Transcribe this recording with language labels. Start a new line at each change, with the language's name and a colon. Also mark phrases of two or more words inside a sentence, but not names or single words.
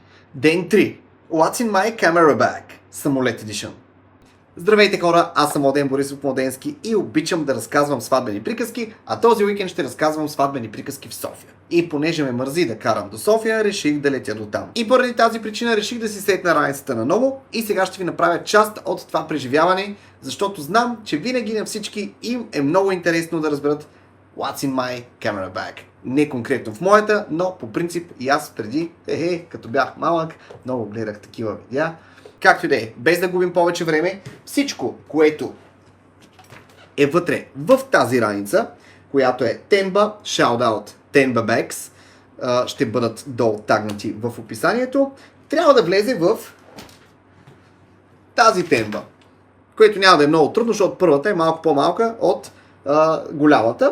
Bulgarian: Ден 3.
English: What's in my camera bag?
Bulgarian: Самолет Edition. Здравейте хора, аз съм Младен Борисов Младенски и обичам да разказвам сватбени приказки, а този уикенд ще разказвам сватбени приказки в София. И понеже ме мързи да карам до София, реших да летя до там. И поради тази причина реших да си сетна раницата наново и сега ще ви направя част от това преживяване, защото знам, че винаги на всички им е много интересно да разберат
English: What's in my camera bag.
Bulgarian: Не конкретно в моята, но по принцип и аз преди, като бях малък, много гледах такива видеа. Както и да е, без да губим повече време, всичко, което е вътре в тази раница, която е Tenba,
English: shoutout Tenba Bags,
Bulgarian: ще бъдат долу тагнати в описанието, трябва да влезе в тази Tenba, което няма да е много трудно, защото първата е малко по-малка от голямата.